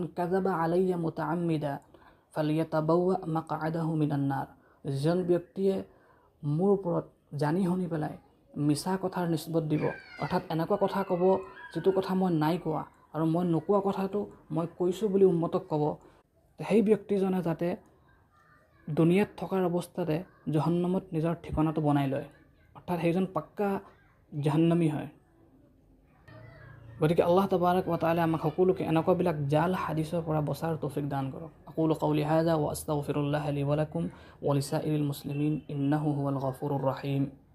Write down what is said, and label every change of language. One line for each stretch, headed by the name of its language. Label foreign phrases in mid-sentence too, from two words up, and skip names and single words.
Arabic: كذب علي متعمدا فليتبوأ مقعده من النار,
Assamese: যিজন ব্যক্তিয়ে মোৰ ওপৰত জানি শুনি পেলাই মিছা কথাৰ নিসবত দিব, অৰ্থাৎ এনেকুৱা কথা ক'ব যিটো কথা মই নাই কোৱা আৰু মই নোকোৱা কথাটো মই কৈছোঁ বুলি উম্মতক ক'ব, সেই ব্যক্তিজনে যাতে দুনিয়াত থকাৰ অৱস্থাতে জহন্নামত নিজৰ ঠিকনাটো বনাই লয়, অৰ্থাৎ সেইজন পাক্কা জাহান্নামী হয়। গতিকে
Arabic: الله تبارك وتعالى
Assamese: আমাক সকলোকে এনেকুৱাবিলাক জাল হাদিছৰ পৰা বচাৰ তৌফিক দান কৰক।
Arabic: أقول قولي هذا وأستغفر الله لي ولكم ولسائر المسلمين إنه هو الغفور الرحيم.